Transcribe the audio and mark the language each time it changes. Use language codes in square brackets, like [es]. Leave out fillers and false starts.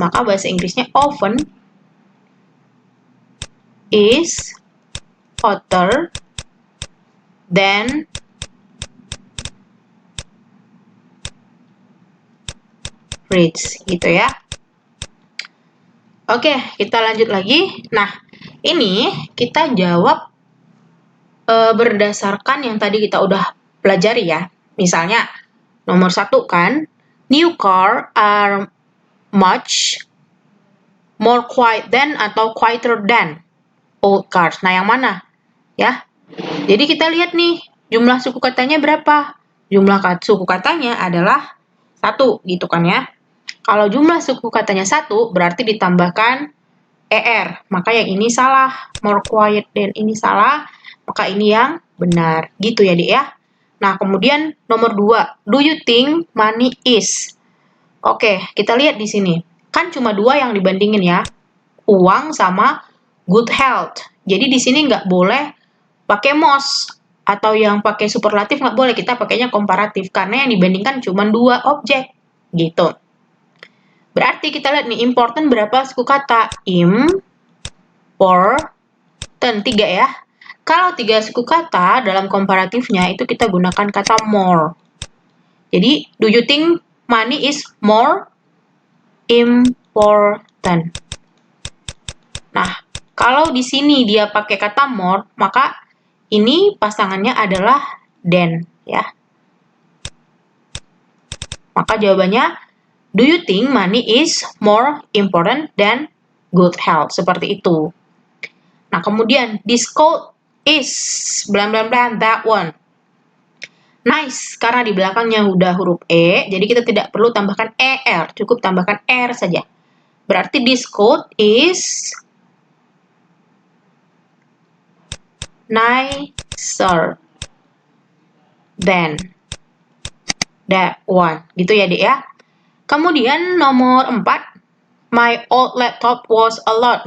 [id] Maka bahasa Inggrisnya [en] oven is hotter than fridge [id] gitu ya. Oke, kita lanjut lagi. Nah, ini kita jawab berdasarkan yang tadi kita udah pelajari ya. Misalnya, nomor 1 kan, [en] new car are much more quiet than atau quieter than old cars. [id] Nah, yang mana? Ya. Jadi kita lihat nih, jumlah suku katanya berapa? Jumlah suku katanya adalah 1 gitu kan ya. Kalau jumlah suku katanya 1 berarti ditambahkan ER. Maka yang ini salah. [en] More quiet than [id] ini salah. Maka ini yang benar. Gitu ya, Dek ya. Nah, kemudian nomor 2. [en] Do you think money is? [id] Oke, kita lihat di sini. Kan cuma 2 yang dibandingin ya. Uang sama good health. Jadi di sini nggak boleh pakai most atau yang pakai superlatif nggak boleh. Kita pakainya komparatif karena yang dibandingkan cuma 2 objek. Gitu. Berarti kita lihat nih, important berapa suku kata? Important, 3 ya. Kalau 3 suku kata dalam komparatifnya itu kita gunakan kata more. [en] Jadi, do you think money is more important? [id] Nah, kalau di sini dia pakai kata more, maka ini pasangannya adalah than ya. Maka jawabannya, [en] do you think money is more important than good health? [id] Seperti itu. Nah, kemudian, [en] this code is blah blah blah that one. [id] Nice, karena di belakangnya udah huruf E, jadi kita tidak perlu tambahkan ER, cukup tambahkan R saja. [en] Berarti this code is nicer than that one. [id] Gitu ya, Dek ya. Kemudian nomor 4, [en] my old laptop was a lot.